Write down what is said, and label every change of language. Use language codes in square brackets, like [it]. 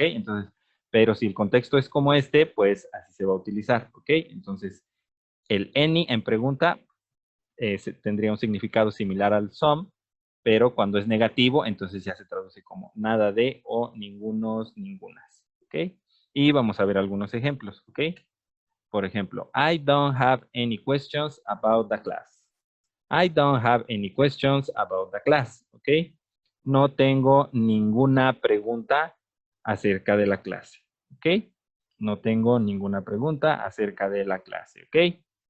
[es] Entonces, pero si el contexto es como este, pues así se va a utilizar, ¿ok? Entonces, el any en pregunta tendría un significado similar al some, pero cuando es negativo, entonces ya se traduce como nada de o ningunos, ningunas, ¿ok? Y vamos a ver algunos ejemplos, ¿ok? Por ejemplo, [en] I don't have any questions about the class. I don't have any questions about the class, ¿ok? [es] No tengo ninguna pregunta acerca de la clase, ¿ok? No tengo ninguna pregunta acerca de la clase, ¿ok?